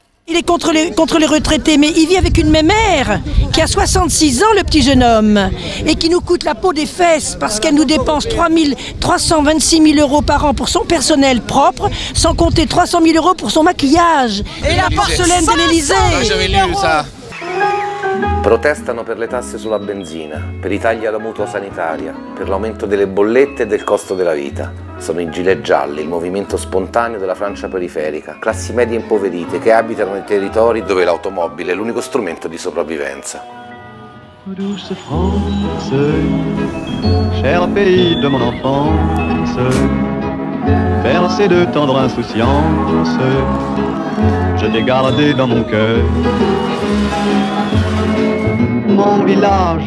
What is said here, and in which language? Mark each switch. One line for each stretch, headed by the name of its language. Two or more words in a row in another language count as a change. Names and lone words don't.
French: Il est contre les retraités, mais il vit avec une mémère qui a 66 ans, le petit jeune homme, et qui nous coûte la peau des fesses parce qu'elle nous dépense 326 000 € par an pour son personnel propre, sans compter 300 000 € pour son maquillage. Et la porcelaine de l'Élysée. J'avais lu ça.
Italian: Protestano per le tasse sulla benzina, per i tagli alla mutua sanitaria, per l'aumento delle bollette e del costo della vita. Sono i gilet gialli, il movimento spontaneo della Francia periferica, classi medie impoverite che abitano nei territori dove l'automobile è l'unico strumento di sopravvivenza.
French: Douce France, cher pays de mon enfance, bercé de tendre insouciance, je t'ai gardé dans mon cœur. Mon village.